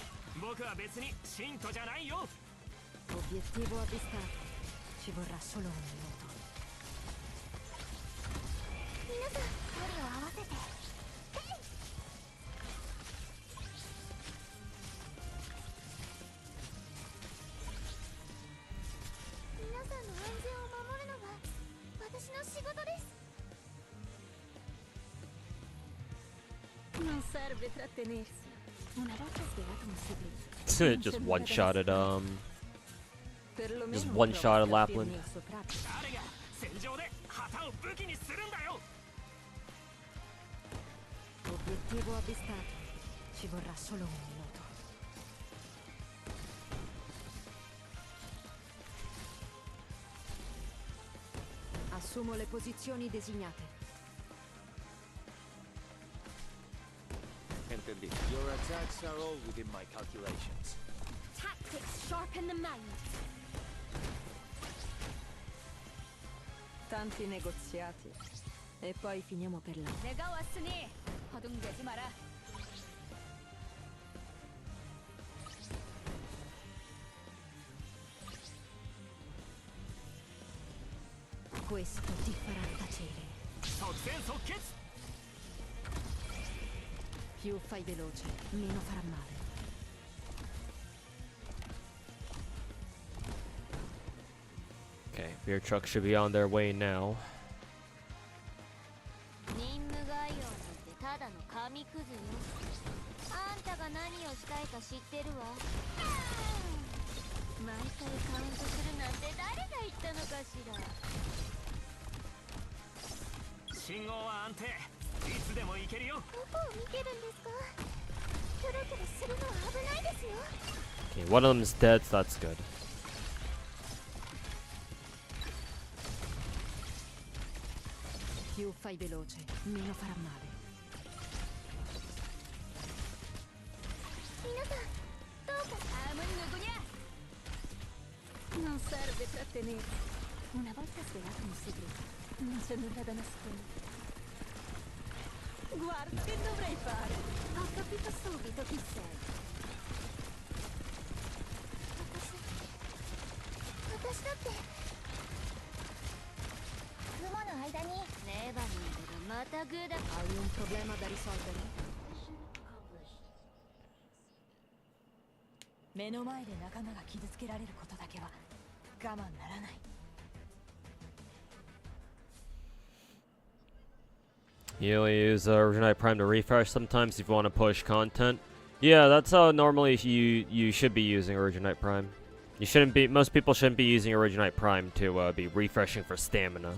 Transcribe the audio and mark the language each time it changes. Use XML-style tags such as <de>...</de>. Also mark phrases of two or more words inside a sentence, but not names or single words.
<ja>僕は別に信徒じゃないよ。</ja> <it>Obiettivo avvistato. Ci vorrà solo un minuto.</it> <ja>皆さん距離を合わせて。皆さんの安全を守るのが私の仕事です。</ja> <it>Non serve trattenersi. Una volta svelato un segreto.</it> <en>Just one-shotted,</en> <it>Perlomeno</it> <en>just</en> <it>non</it> <en>one-shotted</en> <it>provi a</it> <en>Lapland.</en> <it>capirmi il soprabito.</it> <ja>誰が戦場で旗を武器にするんだよ。</ja> <it>Obiettivo avvistato. Ci vorrà solo un minuto. Assumo le posizioni designate.</it> <es>Entendido.</es> <en>Your attacks are all within my calculations. Tactics sharpen the mind.</en> <it>Tanti negoziati. E poi finiamo per là.</it> <ko>내가 왔으니 허둥대지 마라.</ko> <it>Questo ti farà tacere.</it> <ja>即戦即決。</ja> <it>Più fai veloce, meno farà male.</it> <en>Okay, beer trucks should be on their way now.</en> <ja>任務概要なんてただの紙くずよ。あんたが何をしたいか知ってるわ。毎回カウントするなんて誰が言ったのかしら。信号は安定。いつでも行けるよ。どこを見てるんですか。キョロキョロするのは危ないですよ。</ja> <en>Okay, one of them's dead, so that's good.</en> <it>Più fai veloce, meno farà male.</it> <ja>皆さんどうか。</ja> <ko>다음은 누구냐?</ko> <it>Non serve trattenersi. Una volta svelato un segreto, non c'è nulla da nascondere. Guarda, che dovrei fare? Ho capito subito chi sei.</it> <ja>私だって雲の間にネバニーがまたグーだ。</ja> <it>Hai un problema da risolvere?</it> <ja>目の前で仲間が傷つけられることだけは我慢ならない。</ja> <en>You only use Original Prime to refresh sometimes if you want to push content. Yeah, that's how normally you should be using Originite Prime. You shouldn't be. Most people shouldn't be using Originite Prime to be refreshing for stamina.</en>